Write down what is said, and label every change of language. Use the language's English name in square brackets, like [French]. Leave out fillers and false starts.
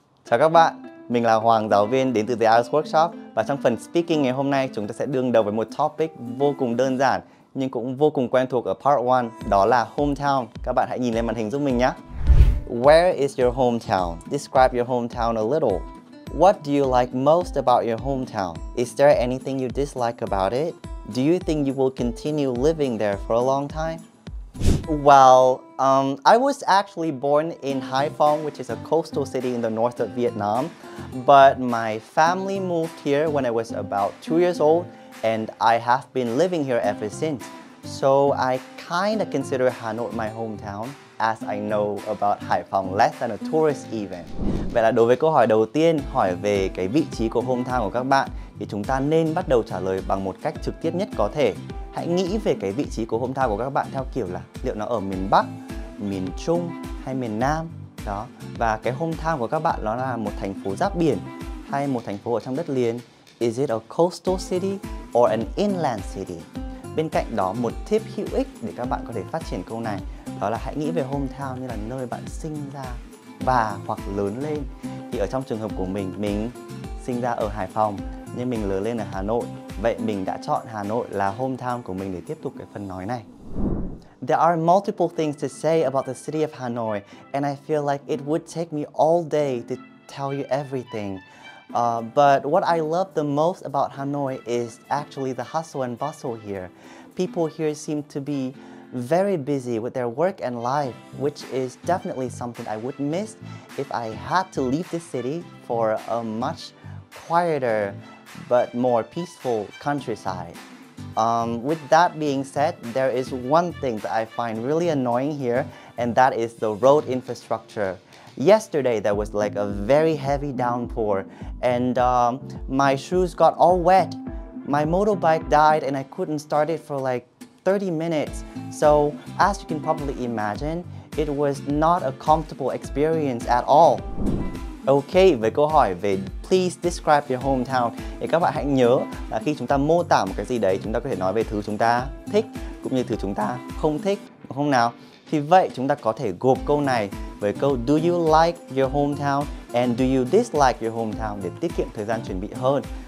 [Vietnamese] Chào các bạn, mình là Hoàng, giáo viên đến từ The IELTS Workshop. Và trong phần speaking ngày hôm nay, chúng ta sẽ đương đầu với một topic vô cùng đơn giản nhưng cũng vô cùng quen thuộc ở part 1, đó là hometown. Các bạn hãy nhìn lên màn hình giúp mình nhé. [English] Where is your hometown? Describe your hometown a little. What do you like most about your hometown? Is there anything you dislike about it? Do you think you will continue living there for a long time? Well, I was actually born in Hải Phòng, which is a coastal city in the north of Vietnam. But my family moved here when I was about 2 years old, and I have been living here ever since. So I kind of consider Hà Nội my hometown, as I know about Hải Phòng less than a tourist even. [Vietnamese] Vậy là đối với câu hỏi đầu tiên, hỏi về cái vị trí của hometown của các bạn, thì chúng ta nên bắt đầu trả lời bằng một cách trực tiếp nhất có thể. Hãy nghĩ về cái vị trí của hometown của các bạn theo kiểu là liệu nó ở miền Bắc, miền Trung hay miền Nam. Đó. Và cái hometown của các bạn nó là một thành phố giáp biển hay một thành phố ở trong đất liền. [English] Is it a coastal city or an inland city? [Vietnamese] Bên cạnh đó, một tip hữu ích để các bạn có thể phát triển câu này, đó là hãy nghĩ về hometown như là nơi bạn sinh ra và hoặc lớn lên. Thì ở trong trường hợp của mình sinh ra ở Hải Phòng nhưng mình lớn lên ở Hà Nội. Vậy mình đã chọn Hà Nội là hometown của mình để tiếp tục cái phần nói này. [English] There are multiple things to say about the city of Hanoi, and I feel like it would take me all day to tell you everything. But what I love the most about Hanoi is actually the hustle and bustle here. People here seem to be very busy with their work and life, which is definitely something I would miss if I had to leave this city for a much quieter but more peaceful countryside. With that being said, there is one thing that I find really annoying here, and that is the road infrastructure. Yesterday there was like a very heavy downpour, and my shoes got all wet. My motorbike died and I couldn't start it for like 30 minutes. So as you can probably imagine, it was not a comfortable experience at all. [Vietnamese] Ok, với câu hỏi về [English] please describe your hometown, [Vietnamese] thì các bạn hãy nhớ là khi chúng ta mô tả một cái gì đấy, chúng ta có thể nói về thứ chúng ta thích cũng như thứ chúng ta không thích, đúng không nào? Thì vậy chúng ta có thể gộp câu này với câu [English] do you like your hometown [Vietnamese] and do you dislike your hometown để tiết kiệm thời gian chuẩn bị hơn.